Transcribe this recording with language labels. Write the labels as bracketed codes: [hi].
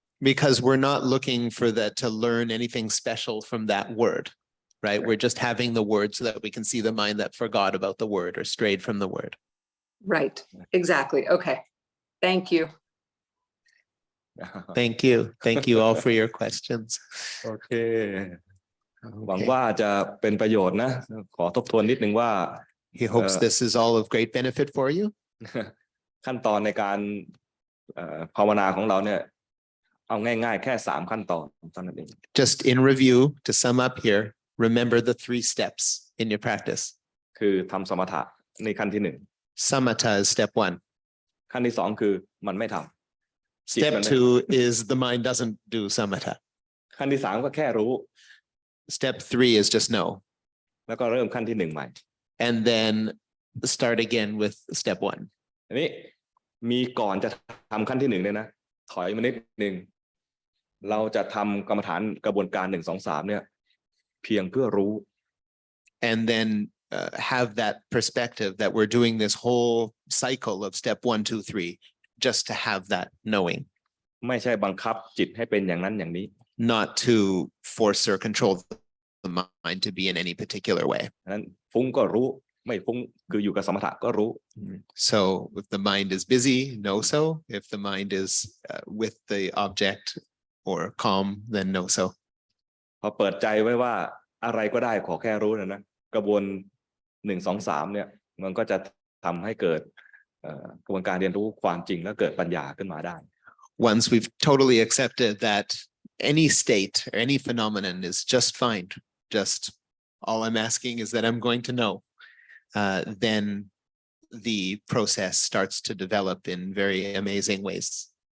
[en] Because we're not looking for that to learn anything special from that word, right? We're just having the word so that we can see the mind that forgot about the word or strayed from the word. Right. Exactly. Okay. Thank you. Thank you all for your questions. [th] โอเคหวังว่าจะเป็นประโยชน์นะขอทบทวนนิดนึงว่า [en] He hopes this is all of great benefit for you. [th] ขั้นตอนในการภาวนาของเราเนี่ยเอาง่ายๆแค่3ขั้นตอนเท่านั้นเอง [en] Just in review, to sum up here, remember the 3 steps in your practice. [th] คือทำสมถะในขั้นที่ [en] Samatha is step 1. [th] ขั้นที่2คือมันไม่ทำ [en] Step 2 is the mind doesn't do samatha. [th] ขั้นที่3ก็แค่รู้ [en] Step 3 is just know. [th] แล้วก็เริ่มขั้นที่1ใหม่ [en] And then start again with step 1. [th] อันนี้มีก่อนจะทำขั้นที่1เนี่ยนะถอยมานิดนึงเราจะทำกรรมฐานกระบวนการ1 2 3เนี่ยเพียงเพื่อรู้ [en] And then have that perspective that we're doing this whole cycle of step 1, 2, 3 just to have that knowing. [th] ไม่ใช่บังคับจิตให้เป็นอย่างนั้นอย่างนี้ [en] Not to force or control the mind to be in any particular way. [th] นั้นฟุ้งก็รู้ไม่ฟุ้งคืออยู่กับสมถะก็รู้ [en] So if the mind is busy, know so. If the mind is with the object or calm, then know so. [th] พอเปิดใจไว้ว่าอะไรก็ได้ขอแค่รู้นะกระบวน1 2 3เนี่ยมันก็จะทำให้เกิดกระบวนการเรียนรู้ความจริงและเกิดปัญญาขึ้นมาได้ [en] once we've totally accepted that any state or any phenomenon is just fine, just all I'm asking is that I'm going to know, then the process starts to develop in very amazing ways.